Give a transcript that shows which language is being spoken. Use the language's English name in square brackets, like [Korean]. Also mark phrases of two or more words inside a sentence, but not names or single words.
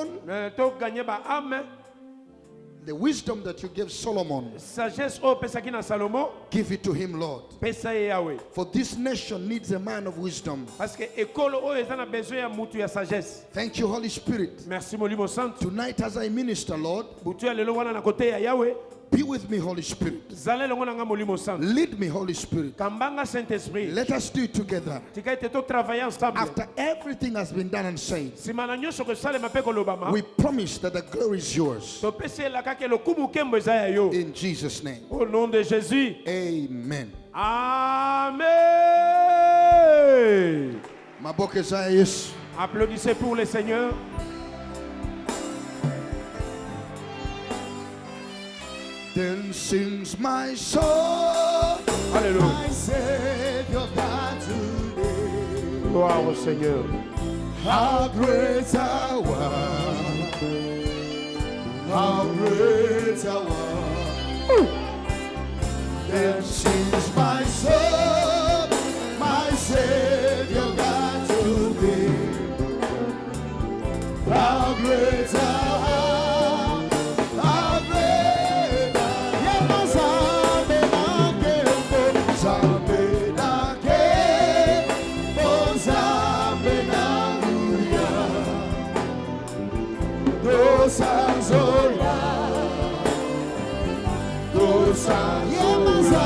[Lingala] To gagner ba âme, [English] the wisdom that you gave Solomon, [Lingala] sagesse au pesaki na Salomo, [English] give it to him, Lord. [Lingala] pesa ye Yahweh. [English] For this nation needs a man of wisdom. [French] Parce que [Lingala] ekolo oyo eza na besoin ya mutu ya sagesse. [English] Thank you, Holy Spirit. [Lingala] Merci Molimo Santo. [English] Tonight as I minister, Lord, [Lingala] Butu ya lelo wana na kote ya Yahweh. [English] be with me, Holy Spirit. [Lingala] Zale longo na nga Molimo Santo. [English] Lead me, Holy Spirit. [Lingala] Kambanga Saint-Esprit. [English] Let us do it together. [Lingala] Tika ete to [French] travailler ensemble. [English] After everything has been done and said, [Lingala] Sima na nyonso ko salema pe kolobama. [English] we promise that the glory is yours. [Lingala] To pesi elaka ke lokumu kembo eza ya yo. [English] In Jesus' name. [French] Au nom de Jésus. [English] Amen. Amen. [Lingala] Maboke za Yesu. [French] Applaudissez pour le Seigneur. [English] Then sings my soul, [French] Alléluia. [English] my Savior God today. [French] Gloire au Seigneur. [English] How great thou art, how great thou art. Then sings my soul, my Savior God today. How great thou art, how great thou art. [Lingala] Zambe na kembo, zambe na nguya. Dosanzola, dosanzola.